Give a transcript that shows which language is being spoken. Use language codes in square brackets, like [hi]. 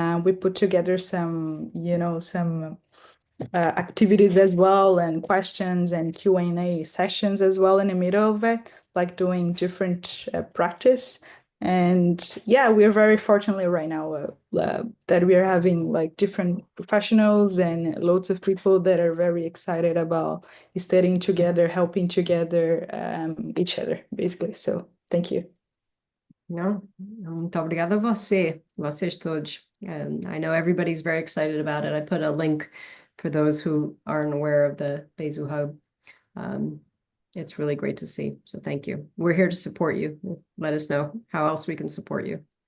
[en] We put together some, some activities as well, and questions and Q&A sessions as well in the middle of it, like doing different practice. And yeah, we are very fortunately right now that we are having like different professionals and loads of people that are very excited about studying together, helping together each other, basically. So thank you. [pt] Não, muito obrigada a vocês todos. [en] I know everybody's very excited about it. I put a link for those who aren't aware of the Besu Hub. It's really great to see. So thank you. We're here to support you. Let us know how else we can support you.